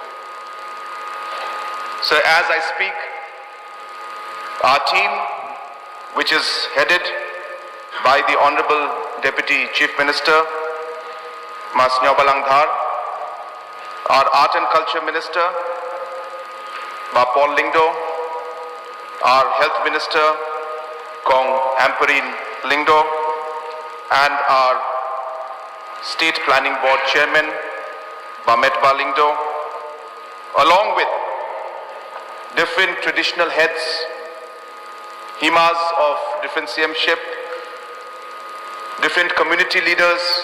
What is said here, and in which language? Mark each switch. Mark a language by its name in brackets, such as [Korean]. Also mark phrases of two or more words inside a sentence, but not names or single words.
[English] So as I speak, our team, which is headed by the Honorable Deputy Chief Minister, Mas Nyobalangdhar, our Art and Culture Minister, Ma Paul Lingdo, our Health Minister, Kong Amperin Lingdo, and our State Planning Board Chairman, Bametba Lingdo, along with different traditional heads, himas of different CMship, different community leaders,